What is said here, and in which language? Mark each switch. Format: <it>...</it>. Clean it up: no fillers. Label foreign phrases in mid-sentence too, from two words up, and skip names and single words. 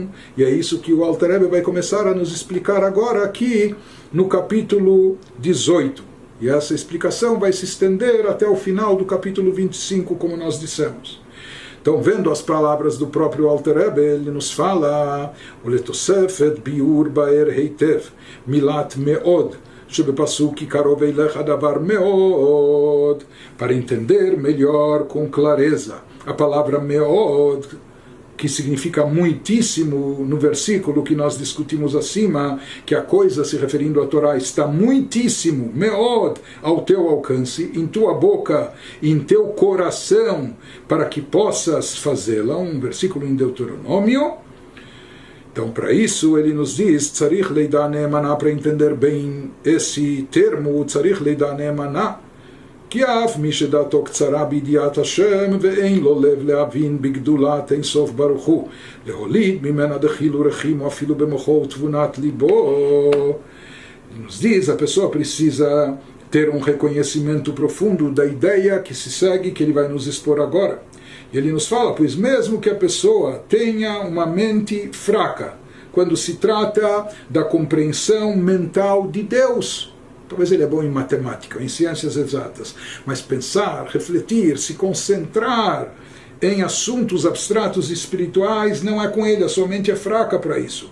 <pt>E é isso que o Alter Rebbe vai começar a nos explicar agora aqui no capítulo 18. E essa explicação vai se estender até o final do capítulo 25, como nós dissemos. Então, vendo as palavras do próprio Alter Rebbe, ele nos fala:</pt> <he>"ולתוספת ביאור באר היטב מלת מאד שבפסוק קרוב אליך דבר מאד",</he> <pt>para entender melhor com clareza a palavra meod, que significa muitíssimo no versículo que nós discutimos acima, que a coisa se referindo à Torá está muitíssimo, meod, ao teu alcance, em tua boca, em teu coração, para que possas fazê-la, um versículo em Deuteronômio. Então, para isso, ele nos diz,</pt> <he>צריך לידע נאמנה,</he> <pt>para entender bem esse termo,</pt> <he>צריך לידע נאמנה, כי אף מי שדעתו קצרה בידיעת השם ואין לו לב להבין בגדולת אין סוף ברוך הוא להוליד ממנה דחילו רחים או אפילו במוחו ותבונת ליבו.</he> <pt>Nos diz, a pessoa precisa ter um reconhecimento profundo da ideia que se segue, que ele vai nos expor agora. E ele nos fala, pois mesmo que a pessoa tenha uma mente fraca, quando se trata da compreensão mental de Deus, talvez ele é bom em matemática, em ciências exatas, mas pensar, refletir, se concentrar em assuntos abstratos e espirituais não é com ele, a sua mente é fraca para isso.</pt>